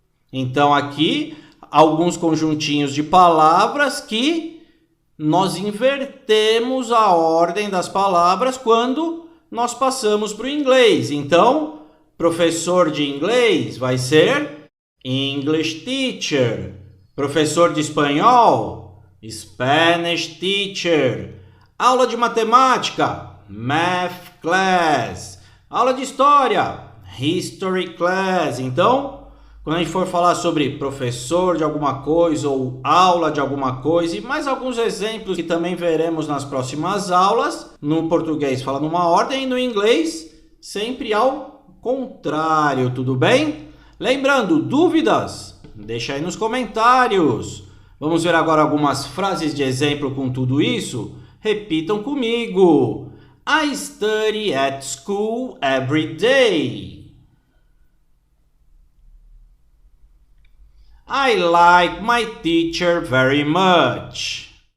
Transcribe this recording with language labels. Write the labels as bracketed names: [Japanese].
[Portuguese] Então, aqui, alguns conjuntinhos de palavras que nós invertemos a ordem das palavras quando nós passamos para o inglês. Então, professor de inglês vai ser English teacher. Professor de espanhol, Spanish teacher. Aula de matemática, Math class. Aula de história, History class. Então, quando a gente for falar sobre professor de alguma coisa ou aula de alguma coisa e mais alguns exemplos que também veremos nas próximas aulas, no português fala numa ordem e no inglês sempre ao contrário, tudo bem? Lembrando, dúvidas? Deixa aí nos comentários. Vamos ver agora algumas frases de exemplo com tudo isso? Repitam comigo. [English] I study at school every day. I like my teacher very much.